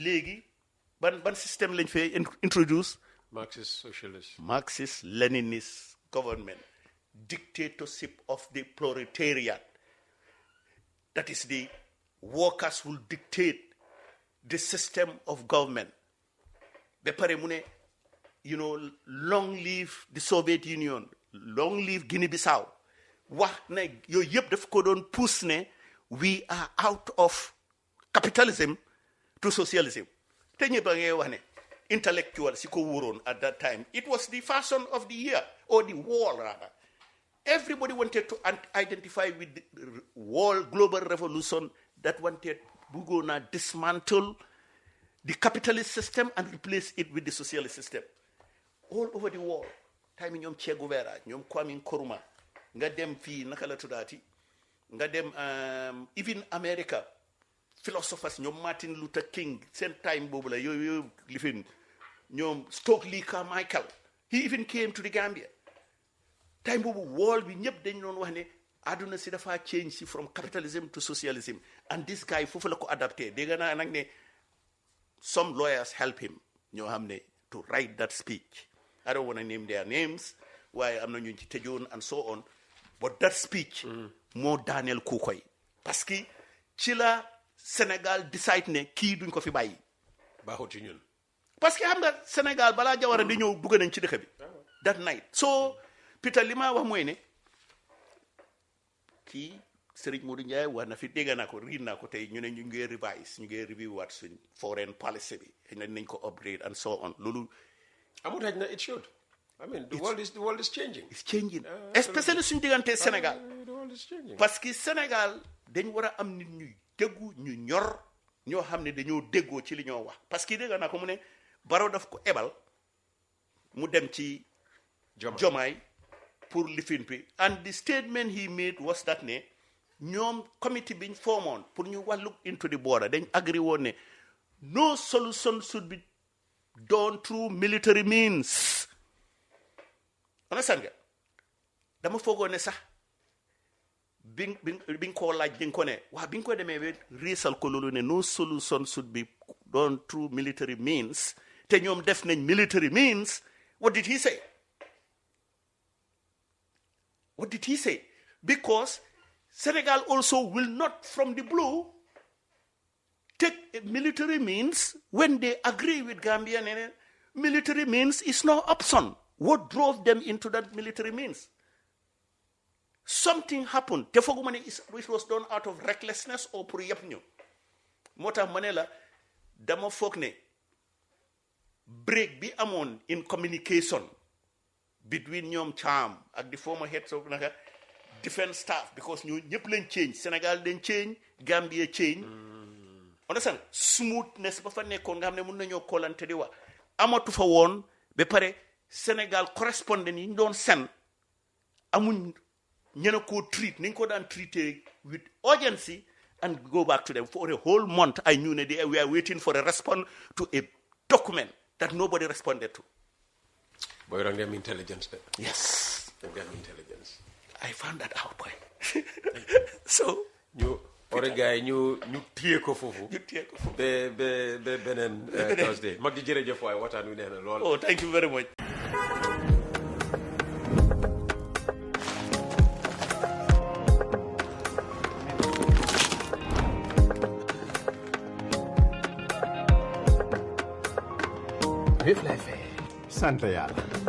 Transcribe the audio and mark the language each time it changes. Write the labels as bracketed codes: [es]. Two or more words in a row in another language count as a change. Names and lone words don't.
[wo] Léegi ban système lañ fee introduce? [en] Marxist Leninist government. Dictatorship of the proletariat. That is the workers will dictate the system of government. [wo] Bepare mu ne, [en] long live the Soviet Union, long live Guinea-Bissau. [wo] Wax ne yooyu yëpp daf ko doon push ne [en] we are out of capitalism to socialism. [wo] Te ñëpp a ngay wax ne intellectual si ko wóoroon [en] at that time. It was the fashion of the year, or the war rather. Everybody wanted to identify with the world global revolution that wanted Bugona dismantle the capitalist system and replace it with the socialist system. All over the world. [wo] Time ñoom Che Guevara, ñoom Kwame Nkrumah, nga dem fii naka la tuddaati, nga dem even America, philosophers ñoom Martin Luther King, [en] same time [wo] boobu la yooyu lifin ñoom Stokely Carmichael. [en] He even came to the Gambia. [wo] Time boobu world bi ñëpp dañ doon wax ne aduna si dafa change si [en] from capitalism to socialism, and this guy [wo] foofu la ko adapté. Dégg naa nag ne [en] some lawyers help him [wo] ñoo xam ne [en] to write that speech. I don't want to name their names [wo] waaye am na ñu ci tëjoon [en] and so on, but that speech [wo] moo daaneel ku koy [fr] parce que [wo] ci la Sénégal decide ne kii duñ ko fi bàyyi. baaxut ci ñun. [fr] parce que [wo] xam nga Sénégal balaa Jawara di ñëw dugg nañ ci dëkk bi [en] that night. [wo] So Peter li ma wax mooy ne kii Serigne Modou Ndiaye wax na fi dégg naa ko riid naa ko tey ñu ne ñu ngi revise ñu ngi review waat suñ [en] foreign policy [wo] bi nañ ko upgrade [en] and so on. [wo] Loolu amul xëj na [en] it should. I mean the world is changing. It's changing. Especially [wo] suñu diggante Sénégal. [en] The world is changing. [fr] Parce que [wo] Sénégal dañ war a am nit ñuy déggu ñu ñor ñoo xam ne dañoo déggoo ci li ñoo wax. [fr] Parce que [wo] dégg naa ko mu ne Barrow daf ko ebal mu dem ci Jomai pour lifin bi. [en] And the statement he made was that [wo] ne ñoom committee biñ formoon pour ñu [en] look into the border [wo] dañ agree woon ne [en] no solution should be done through military means. [wo] Understand nga dama foogoon ne sax bi ko laaj di ko ne waa bi ko demee ba riisal ko loolu ne [en] no solution should be done through military means [wo] te ñoom def nañ [en] military means. What did he say? What did he say? Because Senegal also will not, from the blue, take military means when they agree with Gambia. Military means is no option. What drove them into that military means? Something happened. It was done out of recklessness or [wo] pour yep ñu. Mota manela dama foog ne break bi amoon [en] in communication between [wo] ñoom Cham ak [en] the former heads of defense staff, because [wo] ñu ñëpp leen change, Sénégal leen change, Gambia change. Understand? Smoothness ba fa nekkoon nga xam ne mën nañoo koolante di wax amatu fa woon ba pare Sénégal correspondant yi ñu doon sen amuñ ñena koo treat ni ñu ko daan treaté [en] with urgency and go back to them for a whole month. I knew that we are waiting for a response to a document that nobody responded to. Boy, you have intelligence there. Yes. You have intelligence. I found that out, boy. So [wo] ñu ore gars yi ñu téye ko foofu. [en] You take off. [wo] ba beneen Thursday. Mag ji jërëjëf waay waxtaan wi nee na lool. [en] Oh, thank you very much. [wo] Yëf lay fay. sant yàlla.